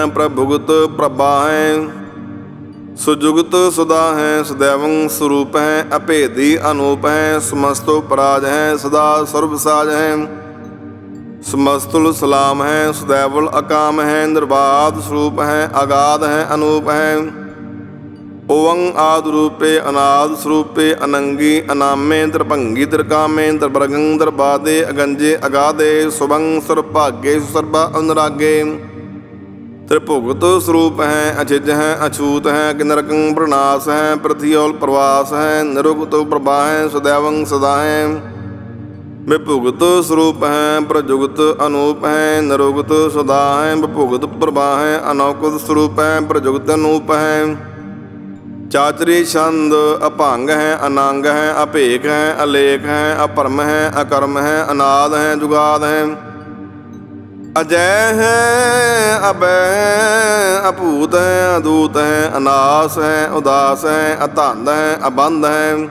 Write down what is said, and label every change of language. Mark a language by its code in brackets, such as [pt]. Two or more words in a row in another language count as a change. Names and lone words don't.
[bra] ਪ੍ਰਭੁਗਤ ਪ੍ਰਭਾ ਹੈ, ਸੁਜੁਗਤ ਸੁਦਾ ਹੈ। ਸਦੈਵੰ ਸਰੂਪ ਹੈ, ਅਭੇਦੀ ਅਨੂਪ ਹੈ। ਸਮਸਤੋ ਪਰਾਜ ਹੈ, ਸਦਾ ਸਰਬ ਸਾਜ ਹੈ। ਸਮਸਤੁਲ ਸਲਾਮ ਹੈ, ਸਦੈਵੁਲ ਅਕਾਮ ਹੈ। ਨਿਰਬਾਧ ਸਰੂਪ ਹੈ, ਅਗਾਧ ਹੈ ਅਨੂਪ ਹੈ। ओवं आदि रूपे अनाद स्वरूपे अनंगी अनामे त्रिभंगी त्रिकामे त्रिवर्गं त्रिबादे अगंजे अगाधे शुभं सर्वभाग्ये सुसर्वा अनुरागे त्रिभुगत स्वरूप है अचिज है अछूत है कि नरकं प्रणाश है पृथ्वी और प्रवास है निरुक्त प्रभा है सदैवं सदा है विभुगत स्वरूप है प्रजुगत अनूप है निरुगत सदा है विभुगत प्रभा है अनौकुत स्वरूप है प्रजुगत अनूप है चाचरी छंद अभंग है अनंग है अभेक है अलेख है अपरम है अकर्म है अनाद है जुगाद है अजय है अभय है अभूत है अदूत है अनास है उदास है अतंद है अबंध है